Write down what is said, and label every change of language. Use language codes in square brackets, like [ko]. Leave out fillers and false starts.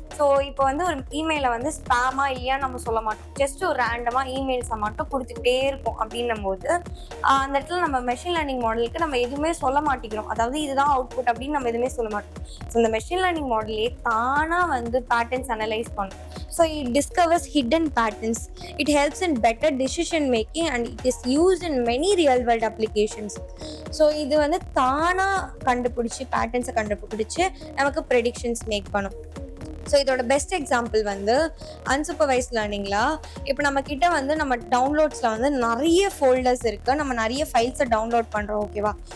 [ta] So இப்போ வந்து ஒரு இமெயிலை வந்து ஸ்பேமா இல்லையா நம்ம சொல்ல மாட்டோம், ஜஸ்ட் ஒரு ரேண்டமாக இமெயில்ஸை மட்டும் கொடுத்துக்கிட்டே இருக்கும். அப்படின்னும் போது அந்த இடத்துல நம்ம மெஷின் லேர்னிங் மாடலுக்கு நம்ம எதுவுமே சொல்ல மாட்டேங்கிறோம், அதாவது இதுதான் அவுட்புட் அப்படின்னு நம்ம எதுவுமே சொல்ல மாட்டோம். ஸோ இந்த மெஷின் லேர்னிங் மாடலே தானாக வந்து பேட்டர்ன்ஸ் அனலைஸ் பண்ணும். [en] So it discovers hidden patterns. It helps in better decision making and it is used in many real world applications. [ta] So இது வந்து தானா கண்டுபிடிச்சி பேட்டர்ன்ஸை கண்டுபிடிச்சி நமக்கு ப்ரெடிக்ஷன்ஸ் மேக் பண்ணும். ஸோ இதோட பெஸ்ட் எக்ஸாம்பிள் வந்து அன்சூப்பர்வைஸ் லேர்னிங்கில் இப்போ நம்ம கிட்ட வந்து நம்ம டவுன்லோட்ஸில் வந்து நிறைய ஃபோல்டர்ஸ் இருக்குது, நம்ம நிறைய ஃபைல்ஸை டவுன்லோட் பண்ணுறோம், ஓகேவா?